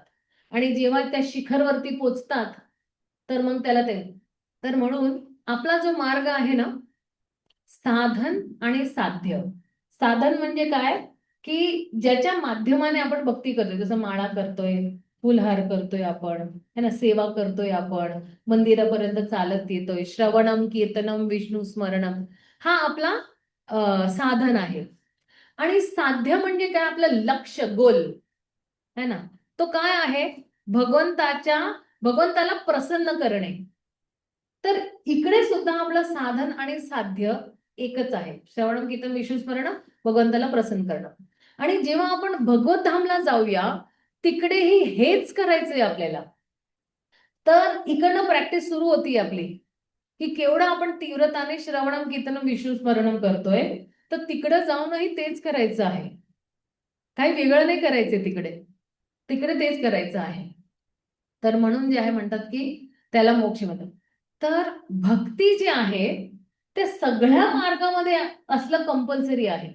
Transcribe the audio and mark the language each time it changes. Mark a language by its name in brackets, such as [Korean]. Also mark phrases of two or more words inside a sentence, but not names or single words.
[Marathi] आणि जेव्हा त्या शिखरवरती पोचतात तर मग त्याला ते, तर म्हणून आपला जो मार्ग आहे ना, साधन आणि साध्य. साधन म्हणजे काय, की ज्याच्या माध्यमाने आपण भक्ती करतोय, जसं माळा करतोय, फुलहार करतोय आपण [Hindi] है ना, [Marathi] सेवा करतोय आपण, मंदिरापर्यंत चालत येतोय, [Sanskrit] श्रवणम कीर्तनम विष्णू स्मरणम, [Marathi] हा आपला साधन आहे. आणि साध्य म्हणजे काय, आपलं लक्ष गोल [Hindi] है ना, [Marathi] तो काय आहे, भगवंताला प्रसन्न करणे. तर इकडे सुद्धा आपलं साधन आणि साध्य एकच आहे. [Sanskrit] श्रवणम कीर्तन विष्णू स्मरण, [Marathi] भगवंताला प्रसन्न करणं. आणि जेव्हा आपण भगवत धामला जाऊया तिकडेही हेच करायचंय आपल्याला. तर इकडनं प्रॅक्टिस सुरू होती आपली, की केवढं आपण तीव्रताने [Sanskrit] श्रवणम कीर्तनम विष्णू स्मरणम [Marathi] करतोय, तर तिकडे जाऊनही तेच करायचं आहे. काही वेगळं नाही करायचंय तिकडे, तिकडे तेच करायचं आहे. तर म्हणून जे आहे म्हणतात की त्याला मोक्ष म्हणतात. तर भक्ती जी आहे ते सगळ्या मार्गामध्ये असलं कंपल्सरी आहे.